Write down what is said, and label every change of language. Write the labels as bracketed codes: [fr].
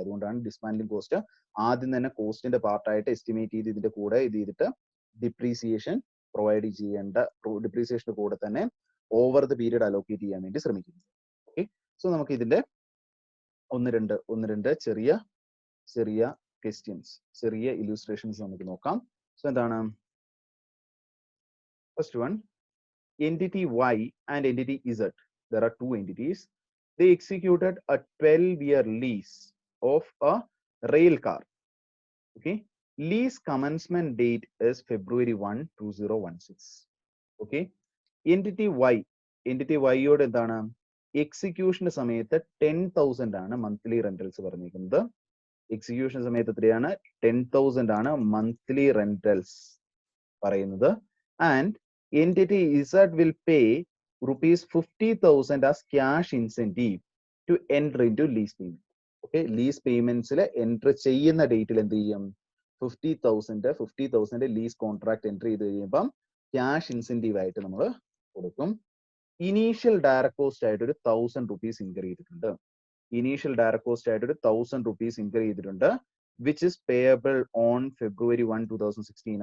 [ml] അതുകൊണ്ടാണ് dismantling cost ആദ്യം തന്നെ കോസ്റ്റിന്റെ പാർട്ടായിട്ട് എസ്റ്റിമേറ്റ് ചെയ്ത് ഇതിന്റെ കൂടെ ഇത് ചെയ്തിട്ട് ഡിപ്രീസിയേഷൻ പ്രൊവൈഡ് ചെയ്യേണ്ട, ഡിപ്രീസിയേഷന്റെ കൂടെ തന്നെ ഓവർ ദ പീരിയഡ് അലോക്കേറ്റ് ചെയ്യാൻ വേണ്ടി ശ്രമിക്കുന്നു. ഓക്കെ, സോ നമുക്ക് ഇതിന്റെ ഒന്ന് രണ്ട് ചെറിയ ക്വസ്റ്റ്യൻസ്, ചെറിയ ഇല്യൂസ്ട്രേഷൻസ് നമുക്ക് നോക്കാം. [en] So എന്താണ്, first one, entity Y and entity Z, there are two entities. They executed a 12-year lease of a rail car. Okay, lease commencement date is February 1, 2016. [ml] Okay, entity Y യോട് എന്താണ്, എക്സിക്യൂഷന്റെ സമയത്ത് 10,000 ആണ് monthly rentals പറഞ്ഞിരിക്കുന്നത്. Execution സമയത്ത് എത്രയാണ്, 10,000 ആണ് monthly rentals പറയുന്നത്. [en] And entity Z will pay rupees 50,000 as cash incentive to enter into lease payment. [ml] Okay, lease payments enter ചെയ്യുന്ന ഡേറ്റിൽ എന്ത് ചെയ്യും, 50,000 ലീസ് കോൺട്രാക്ട് എൻട്രി ചെയ്ത് കഴിയുമ്പം ക്യാഷ് ഇൻസെന്റീവ് ആയിട്ട് നമ്മൾ കൊടുക്കും. ഇനീഷ്യൽ ഡയറക്ട് കോസ്റ്റ് ആയിട്ട് ഒരു 1,000 rupees ഇൻകർ ചെയ്തിട്ടുണ്ട്. ഇനീഷ്യൽ ഡയറക്ട് കോസ്റ്റ് ആയിട്ട് ഒരു 1,000 rupees ഇൻകർ ചെയ്തിട്ടുണ്ട്, [en] Which is payable on February 1, 2016.